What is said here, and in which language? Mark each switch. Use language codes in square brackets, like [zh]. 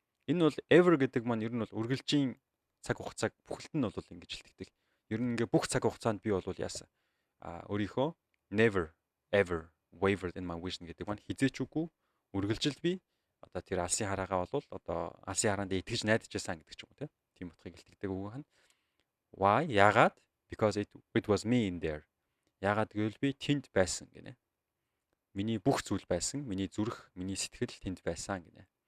[mn] Энэ бол ever гэдэг маань ер нь бол үргэлжийн цаг хугацааг бүхэлд нь бол ингэж хэлдэг. Ер нь ингээ бүх цаг хугацаанд би бол яасан өөрийнхөө [en] never ever wavered in my vision [mn] гэдэг маань хизээч үгүй үргэлжилд би одоо тэр алсын хараагаа бол одоо алсын хараанд итгэж найдаж байсан гэдэг ч юм уу тийм утгыг илтгэдэг үг байна. [en] Why? [mn] Яагаад? [en] Because it was me in there. [mn] Яагаад гэвэл би тэнд байсан гинэ. Миний бүх зүйл байсан, миний зүрх, миний сэтгэл тэнд байсан гинэ.